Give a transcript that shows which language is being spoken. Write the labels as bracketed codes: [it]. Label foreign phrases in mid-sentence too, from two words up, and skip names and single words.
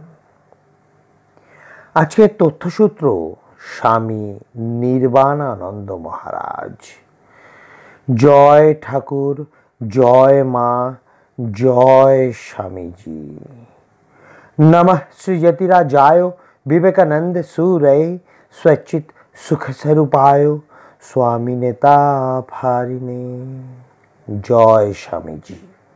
[bn] আজকের তথ্যসূত্র স্বামী নির্বাণানন্দ মহারাজ। জয় ঠাকুর, জয় মা, জয় স্বামীজি। [sa] নমঃ শ্রী যতিরাজায় विवेकानंद सूरय स्वचित सुख स्वरूपाय स्वामी नेता फारिने। [hi] जय स्वामी जी।